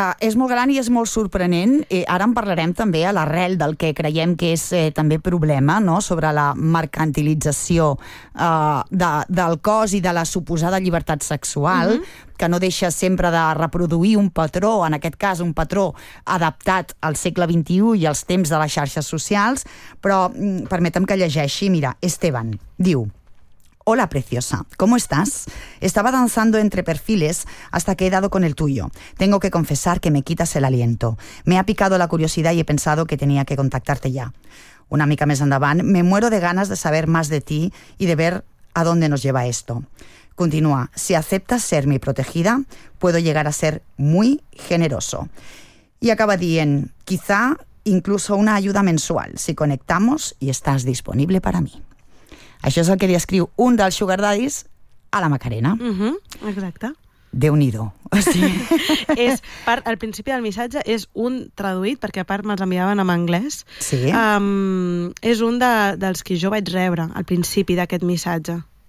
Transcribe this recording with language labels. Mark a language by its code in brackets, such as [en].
[ca] És molt gran i és molt sorprenent. Ara en parlarem també a l'arrel del que creiem que és també problema, no?, sobre la mercantilització del cos i de la suposada llibertat sexual, que no deixa sempre de reproduir un patró, en aquest cas un patró adaptat al segle XXI i als temps de les xarxes socials, però permetem que llegeixi. Mira, Esteban diu... [es] Hola, preciosa. ¿Cómo estás? Estaba danzando entre perfiles hasta que he dado con el tuyo. Tengo que confesar que me quitas el aliento. Me ha picado la curiosidad y he pensado que tenía que contactarte ya. [ca] Una mica més endavant, [es] me muero de ganas de saber más de ti y de ver a dónde nos lleva esto. Continúa. Si aceptas ser mi protegida, puedo llegar a ser muy generoso. Y [ca] acaba dient, [es] quizá incluso una ayuda mensual, si conectamos y estás disponible para mí. [ca] Això és el que li escriu un dels sugar daddies a la Macarena. Exacte. Déu-n'hi-do. Al principi del missatge és un traduït, perquè a part me'ls enviaven en anglès. Sí. És un dels que jo vaig rebre al principi d'aquest missatge.